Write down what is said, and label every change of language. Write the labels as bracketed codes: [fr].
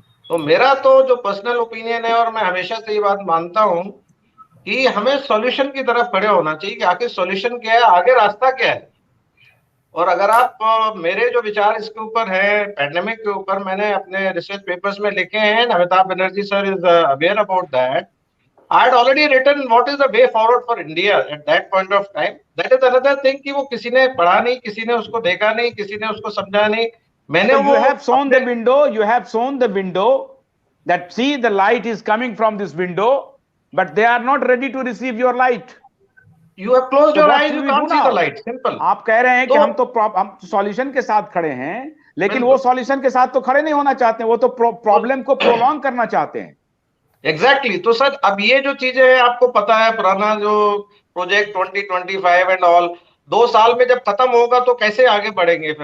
[hi] तो मेरा तो जो पर्सनल ओपिनियन है, और मैं हमेशा से ये बात मानता हूं कि हमें सॉल्यूशन की तरफ खड़े होना चाहिए कि आखिर सॉल्यूशन क्या है, आगे रास्ता क्या है। और अगर आप मेरे जो विचार इसके ऊपर है, पैंडेमिक के ऊपर, मैंने अपने रिसर्च पेपर्स में लिखे हैं, Amitabh Banerjee sir [en] Is aware about that. I had already written what is the way forward for India at that point of time. That is another thing [hi] कि वो किसी ने पढ़ा नहीं, किसी ने उसको देखा नहीं, किसी ने उसको समझा नहीं। मैंने [en] You have shown the window, you have shown the window that see the light is coming from this window, but they are not ready to receive your light. You have closed your eyes, you can't see the light. Simple. [hi] आप कह रहे हैं कि हम solution के साथ खड़े हैं, लेकिन वो सॉल्यूशन के साथ तो खड़े नहीं होना चाहते हैं, वो तो प्रॉब्लम को प्रोलॉन्ग करना चाहते हैं। एग्जैक्टली तो सर अब ये जो चीजें हैं, आपको पता है पुराना जो प्रोजेक्ट 2025 एंड ऑल, 2 साल में जब खत्म होगा तो कैसे आगे बढ़ेंगे?